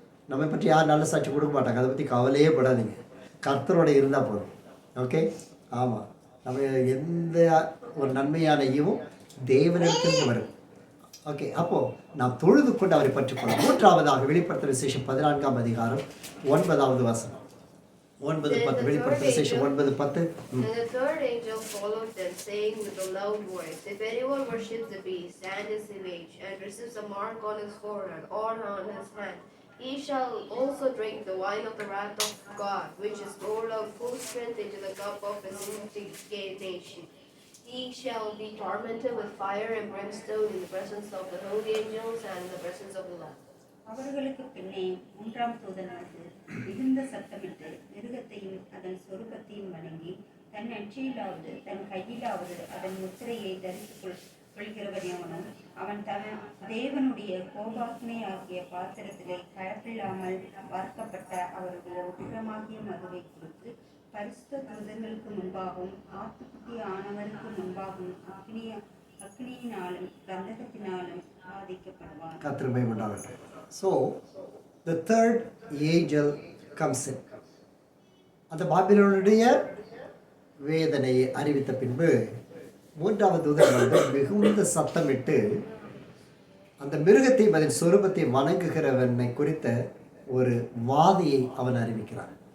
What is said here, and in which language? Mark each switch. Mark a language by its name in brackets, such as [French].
[Tamil] நம்மை பற்றி யார் நல்ல சாட்சி கொடுக்க மாட்டாங்க. அதை பற்றி கவலையே படாதீங்க. கர்த்தரோட இருந்தால் போதும். ஓகே, ஆமாம், நம்ம எந்த ஒரு நன்மையான ஈவும் தேவனிடத்திலிருந்து வரும். ஓகே, அப்போது நாம் தொழுது கொண்டு அவரை பற்றி கொள்ளலாம். மூன்றாவதாக வெளிப்படுத்துகிற விசேஷம் 14ஆம் அதிகாரம் 9வது வசனம். 9:10. வெளிப்படுத்துகிற விசேஷம் 9:10. [English] And the third angel followed them, saying with a loud voice, If anyone worships the beast and his image, and receives a mark on his forehead or on his hand, he shall also drink the wine of the wrath of God, which is poured out full strength into the cup of his indignation. He shall be tormented with fire and brimstone in the presence of the holy angels and in the presence of the Lamb. [Tamil] அவர்களுக்கு பின்னே மூன்றாம் தூதனானது மிகுந்த சத்தமிட்டு மிருகத்தையும் அதன் சொரூபத்தையும் வணங்கி தன் நெற்றியிலாவது தன் கையிலாவது அதன் முத்திரையை தரித்துக் கொள்கிறவனவனும் அவன் தன் தேவனுடைய கோபாக்னை ஆகிய பாத்திரத்திலே கலப்பில்லாமல் வார்க்கப்பட்ட அவருடைய உக்கிரமாகிய மதுவை கொடுத்து பரிசுத்த தூதர்களுக்கு முன்பாகவும் ஆட்டுக்குட்டி ஆனவருக்கு முன்பாகவும் அக்னியினாலும் கந்தகத்தினாலும் பாதிக்கப்படுவார். கர்த்தர் உண்டாகட்டும். [English] So the third angel comes in. [Tamil] அந்த பாபிலோனுடைய வேதனையை அறிவித்த பின்பு மூன்றாவது தூதன் வந்து மிகுந்த சத்தமிட்டு அந்த மிருகத்தையும் அதன் சொரூபத்தை வணங்குகிறவனை குறித்த ஒரு வாதியை அவன் அறிவிக்கிறான்.